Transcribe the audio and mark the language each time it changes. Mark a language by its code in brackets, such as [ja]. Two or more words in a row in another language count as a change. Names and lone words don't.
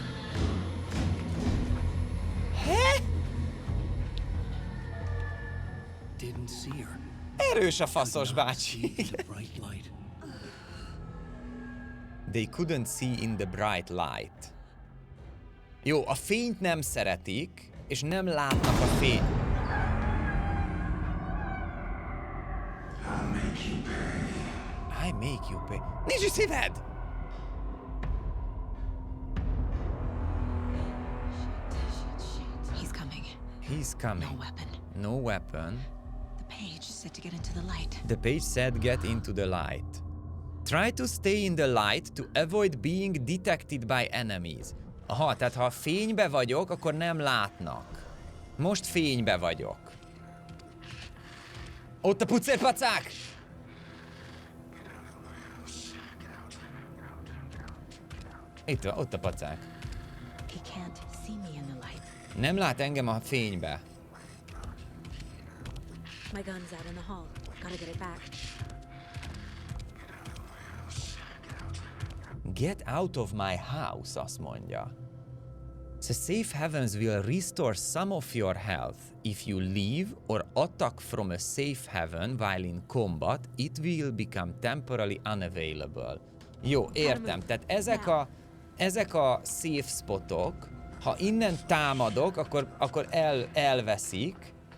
[hu] Erős a faszos bácsi. [en] They couldn't see in the bright light. [hu] Jó, a fényt nem szeretik, és nem látnak a fény. [en] you pay. [hu] Nincs is szíved! [en] He's coming. He's coming. No weapon. No weapon. The page said to get into the light. The page said get into the light. Try to stay in the light to avoid being detected by enemies. [hu] Aha, tehát ha fénybe vagyok, akkor nem látnak. Most fénybe vagyok. Ott a pucérpacák! Itt van, ott a pacák. [en] He can't see me in the light. [hu] Nem lát engem a fénybe. [en] My gun's out in the hall. Gotta get it back. Get out of my house, [hu] azt mondja. [en] The safe havens will restore some of your health. If you leave or attack from a safe haven while in combat, it will become temporarily unavailable. [hu] Jó, értem. Tehát ezek a [en] safe spotok, [hu] ha innen támadok, akkor elveszik.